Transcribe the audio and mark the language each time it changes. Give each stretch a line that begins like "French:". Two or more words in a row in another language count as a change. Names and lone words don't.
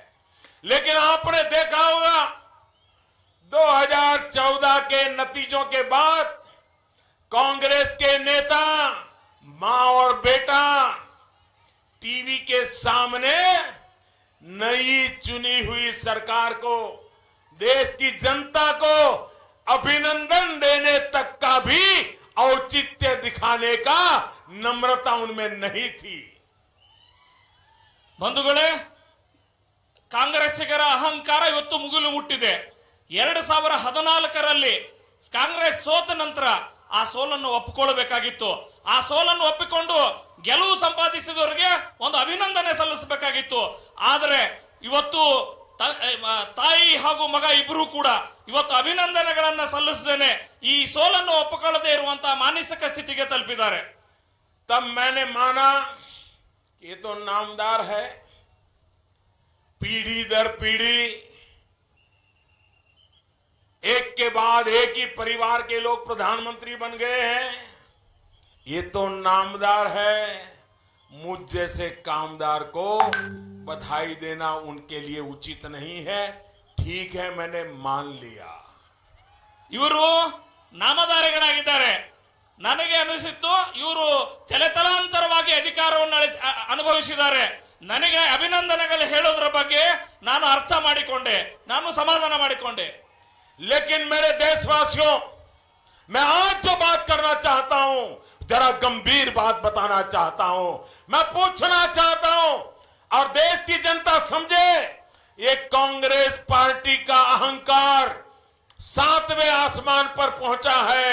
Hindi: लेकिन आपने देखा होगा 2014 के नतीजों के बाद कांग्रेस के नेता, मां और बेटा टीवी के सामने नई चुनी हुई सरकार को, देश की जनता को अभिनंदन देने तक का भी औचित्य दिखाने का नम्रता उनमें नहीं थी।
Kannada: ಬಂಧುಗಳೇ, ಕಾಂಗ್ರೆಸ್ಸಿಗರ ಅಹಂಕಾರ ಇವತ್ತು ಮುಗಿಲು ಮುಟ್ಟಿದೆ. 2014ರಲ್ಲಿ ಕಾಂಗ್ರೆಸ್ ಸೋತ ನಂತರ ಆ ಸೋಲನ್ನು ಒಪ್ಪಿಕೊಳ್ಳಬೇಕಾಗಿತ್ತು. ಆ ಸೋಲನ್ನು ಒಪ್ಪಿಕೊಂಡು ಗೆಲುವು ಸಂಪಾದಿಸಿದವರಿಗೆ ಒಂದು ಅಭಿನಂದನೆ ಸಲ್ಲಿಸಬೇಕಾಗಿತ್ತು. ಆದರೆ ಇವತ್ತು ತಾಯಿ ಹಾಗೂ ಮಗ ಇಬ್ಬರು ಕೂಡ ಇವತ್ತು ಅಭಿನಂದನೆಗಳನ್ನ ಸಲ್ಲಿಸದೇನೆ ಈ ಸೋಲನ್ನು ಒಪ್ಪಿಕೊಳ್ಳದೆ ಇರುವಂತಹ ಮಾನಸಿಕ ಸ್ಥಿತಿಗೆ ತಲುಪಿದ್ದಾರೆ.
Hindi: तब मैंने माना ये तो नामदार है, पीढ़ी दर पीढ़ी एक के बाद एक ही परिवार के लोग प्रधानमंत्री बन गए हैं। ये तो नामदार है, मुझ जैसे कामदार को बधाई देना उनके लिए उचित नहीं है। ठीक है, मैंने मान लिया।
Kannada: ಇವರು ನಾಮಧಾರಿಗಳಾಗಿದ್ದಾರೆ. ನನಗೆ ಅನಿಸಿತ್ತು ಇವರು ತಲೆತಲಾಂತರವಾಗಿ ಅಧಿಕಾರವನ್ನು ಅನುಭವಿಸಿದ್ದಾರೆ. ನನಗೆ ಅಭಿನಂದನೆಗಳು ಹೇಳೋದ್ರ ಬಗ್ಗೆ ನಾನು ಅರ್ಥ ಮಾಡಿಕೊಂಡೆ, ನಾನು ಸಮಾಧಾನ ಮಾಡಿಕೊಂಡೆ.
Hindi: लेकिन मेरे देशवासियों, मैं आज जो बात करना चाहता हूं, जरा गंभीर बात बताना चाहता हूं, मैं पूछना चाहता हूं और देश की जनता समझे, ये कांग्रेस पार्टी का अहंकार 7वें आसमान पर पहुंचा है।